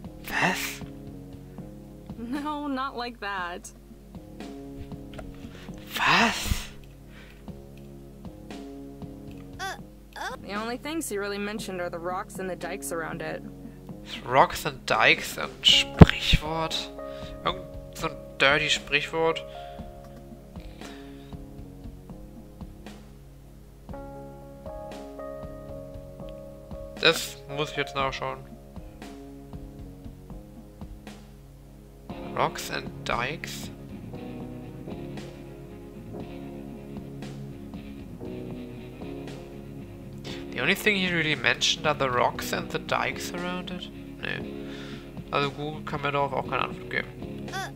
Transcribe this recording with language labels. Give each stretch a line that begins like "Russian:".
German: Was?
English: No, not like that.
German: Was?
English: The only things he really mentioned are the rocks and the dikes around it. Rocks and Dikes,
German: ein Sprichwort. Irgend so ein dirty Sprichwort. Das muss ich jetzt nachschauen.
English: Rocks and Dikes. The only thing he really mentioned are the rocks and the dikes around it?
German: Nee. Also Google kann mir darauf auch keine Antwort geben.